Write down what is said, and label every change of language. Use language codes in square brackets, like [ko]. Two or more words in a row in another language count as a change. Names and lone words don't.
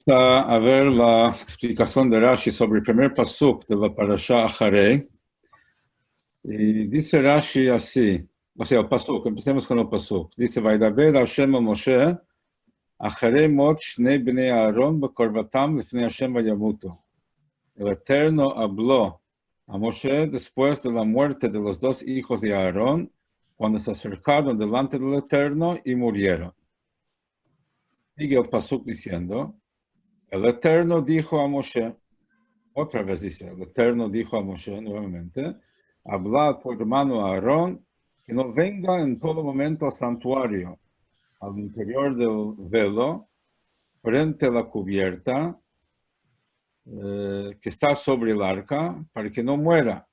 [es] a ver la explicación de Rashi sobre el primer pasuk de la parasha Acharei. Y dice Rashi así, o sea, el pasuk, empecemos con el pasuk. Dice, [he] וידבר השם אל משה אחרי מות שני בני אהרן בקרבתם לפני השם וימתו. [es] El Eterno habló a Moshe después de la muerte de los dos hijos de Aarón, cuando se acercaron delante del Eterno y murieron. Sigue el pasuk diciendo, el Eterno dijo a Moshe, otra vez dice, el Eterno dijo a Moshe nuevamente, habla a tu hermano Aarón que no venga en todo momento al santuario, al interior del velo, frente a la cubierta que está sobre el arca, para que no muera.